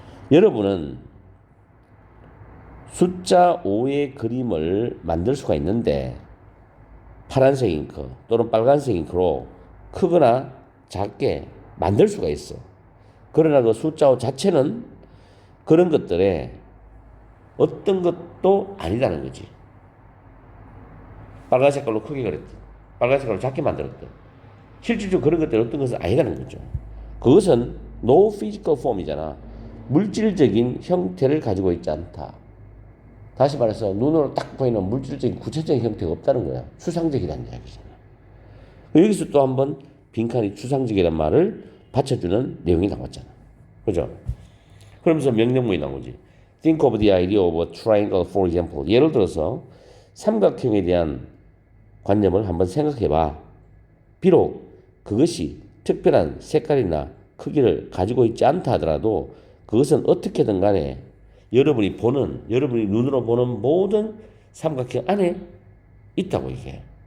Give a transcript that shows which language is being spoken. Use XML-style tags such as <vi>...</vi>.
<ko>여러분은 숫자 5의 그림을 만들 수가 있는데 파란색 잉크 또는 빨간색 잉크로 크거나 작게 만들 수가 있어. 그러나 그 숫자 5 자체는 그런 것들에 어떤 것도 아니라는 거지. 빨간 색깔로 크게 그렸든 빨간 색깔로 작게 만들었든 실질적으로 그런 것들은 어떤 것은 아니라는 거죠. 그것은</ko> <en>no physical form</en> <ko>이잖아. 물질적인 형태를 가지고 있지 않다. 다시 말해서 눈으로 딱 보이는 물질적인 구체적인 형태가 없다는 거야. 추상적이라는 이야기잖아. 여기서 또 한번 빈칸이 추상적이라는 말을 받쳐주는 내용이 나왔잖아. 그죠? 그러면서 명령문이 나온 거지.</ko> <en>Think of the idea of a triangle, for example.</en> <ko>예를 들어서 삼각형에 대한 관념을 한번 생각해봐. 비록 그것이 특별한 색깔이나 크기를 가지고 있지 않다 하더라도 그것은 어떻게든 간에 여러분이 눈으로 보는 모든 삼각형 안에 있다고 이게.</ko>